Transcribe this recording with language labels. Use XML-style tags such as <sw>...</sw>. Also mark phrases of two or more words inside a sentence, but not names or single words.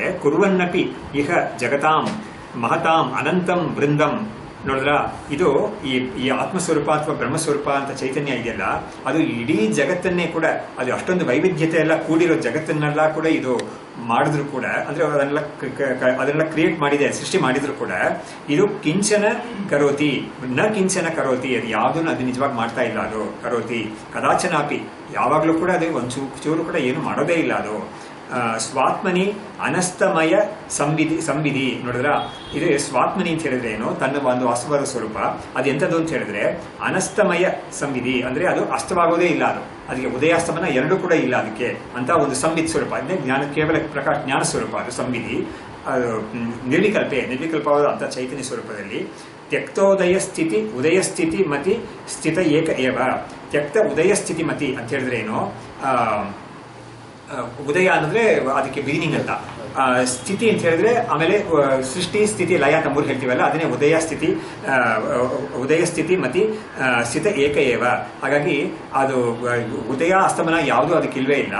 <sa>ಕುರ್ವನ್ನಪಿ ಇಹ ಜಗತಾಂ ಮಹತಾಂ ಅನಂತಂ ವೃಂದಂ.</sa> <kn>ನೋಡಿದ್ರ, ಇದು ಈ ಆತ್ಮಸ್ವರೂಪ ಅಥವಾ ಬ್ರಹ್ಮಸ್ವರೂಪ ಅಂತ ಚೈತನ್ಯ ಇದೆಯಲ್ಲ, ಅದು ಇಡೀ ಜಗತ್ತನ್ನೇ ಕೂಡ, ಅದು ಅಷ್ಟೊಂದು ವೈವಿಧ್ಯತೆ ಎಲ್ಲ ಕೂಡಿರೋ ಜಗತ್ತನ್ನೆಲ್ಲ ಕೂಡ ಇದು ಮಾಡಿದ್ರು ಕೂಡ, ಅಂದ್ರೆ ಅದನ್ನೆಲ್ಲ ಕ್ರಿಯೇಟ್ ಮಾಡಿದೆ, ಸೃಷ್ಟಿ ಮಾಡಿದ್ರು ಕೂಡ, ಇದು</kn> <sa>ಕಿಂಚನ ಕರೋತಿ</sa> <kn>ಅದು ಯಾವುದನ್ನು ಅದು ನಿಜವಾಗಿ ಮಾಡ್ತಾ ಇಲ್ಲ. ಅದು</kn> <sa>ಕರೋತಿ ಕದಾಚನಾಪಿ,</sa> <kn>ಯಾವಾಗಲೂ ಕೂಡ ಅದು ಒಂದು ಚೂರು ಕೂಡ ಏನು ಮಾಡೋದೇ ಇಲ್ಲ.</kn> <sa>ಅದು ಸ್ವಾತ್ಮನಿ ಅನಸ್ತಮಯ ಸಂವಿಧಿ.</sa> <kn>ನೋಡಿದ್ರ, ಇದು ಸ್ವಾತ್ಮನಿ ಅಂತ ಹೇಳಿದ್ರೆ ಏನು, ತನ್ನ ಒಂದು ವಾಸ್ತವದ ಸ್ವರೂಪ. ಅದು ಎಂಥದ್ದು ಅಂತ ಹೇಳಿದ್ರೆ</kn> <sa>ಅನಸ್ತಮಯ ಸಂವಿಧಿ,</sa> <kn>ಅಂದ್ರೆ ಅದು ಅಸ್ತವಾಗೋದೇ ಇಲ್ಲ. ಅದಕ್ಕೆ ಉದಯಾಸ್ತಮನ ಎರಡೂ ಕೂಡ ಇಲ್ಲ ಅದಕ್ಕೆ ಅಂತ ಒಂದು ಸಂವಿತ್ ಸ್ವರೂಪ. ಅಂದ್ರೆ ಕೇವಲ ಪ್ರಕಾಶ ಜ್ಞಾನ ಸ್ವರೂಪ ಅದು ಸಂವಿಧಿ. ಅದು ನಿರ್ವಿಕಲ್ಪವಾದ ಅಂತ ಚೈತನ್ಯ ಸ್ವರೂಪದಲ್ಲಿ</kn> <sa>ತ್ಯಕ್ತೋದಯ ಸ್ಥಿತಿ ಉದಯ ಸ್ಥಿತಿ ಮತಿ ಸ್ಥಿತ ಏಕ ಏವ. ತ್ಯಕ್ತ ಉದಯ ಸ್ಥಿತಿ ಮತಿ</sa> <kn>ಅಂತ ಹೇಳಿದ್ರೆ ಏನು, ಉದಯ ಅಂದ್ರೆ ಅದಕ್ಕೆ ಬಿಗಿನಿಂಗ್ ಅಂತ, ಸ್ಥಿತಿ ಅಂತ ಹೇಳಿದ್ರೆ ಆಮೇಲೆ ಸೃಷ್ಟಿ ಸ್ಥಿತಿ ಲಯ ಅಂತ 3 ಹೇಳ್ತೀವಲ್ಲ, ಅದನ್ನೇ</kn> <sa>ಉದಯ ಸ್ಥಿತಿ ಮತಿ ಸ್ಥಿತ ಏಕ ಏವ.</sa> <kn>ಹಾಗಾಗಿ ಅದು ಉದಯ ಅಸ್ತಮನ ಯಾವುದೂ ಅದಕ್ಕೆ ಇಲ್ವೇ ಇಲ್ಲ.</kn>